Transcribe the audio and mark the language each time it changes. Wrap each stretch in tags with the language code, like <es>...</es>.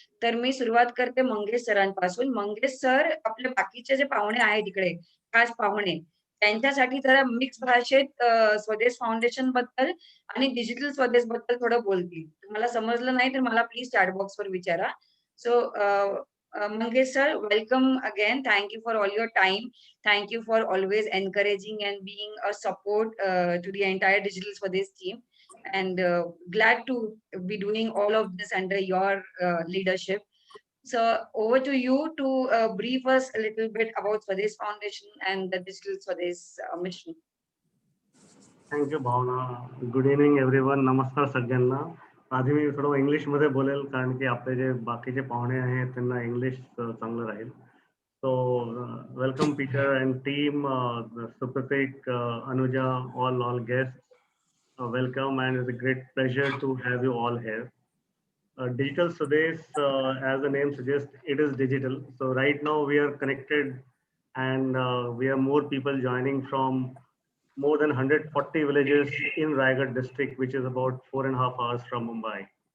<mr>तर मी सुरुवात करते मंगेश सरांपासून. मंगेश सर आपले बाकीचे जे पाहुणे आहेत इकडे, खास पाहुणे, त्यांच्यासाठी जरा मिक्स भाषेत स्वदेश फाउंडेशन बद्दल आणि डिजिटल स्वदेश बद्दल थोडं बोलतील. तुम्हाला समजलं नाही तर मला प्लीज चॅट बॉक्सवर विचारा.</mr> <en>So Mangesh sir, welcome again. Thank you for all your time. Thank you for always encouraging and being a support to the entire Digital Swadesh team. And glad to be doing all of this under your leadership. So over to you to brief us a little bit about Swadesh Foundation and the Digital Swadesh mission. Thank you Bhavna. Good evening everyone.</en> <mr>नमस्कार सगळ्यांना. आधी मी थोडं इंग्लिशमध्ये बोलेल कारण की आपले जे बाकीचे पाहुणे आहेत त्यांना इंग्लिश चांगलं राहील.</mr> <en>So welcome Peter and team, Supratik, Anuja, all guests. Welcome, and it's a great pleasure to have you all here. Digital Swadesh, as the name suggests, it is digital. So right now we are connected, and we have more people joining from more than 140 villages in Raigad district, which is about 4.5 hours from Mumbai.</en>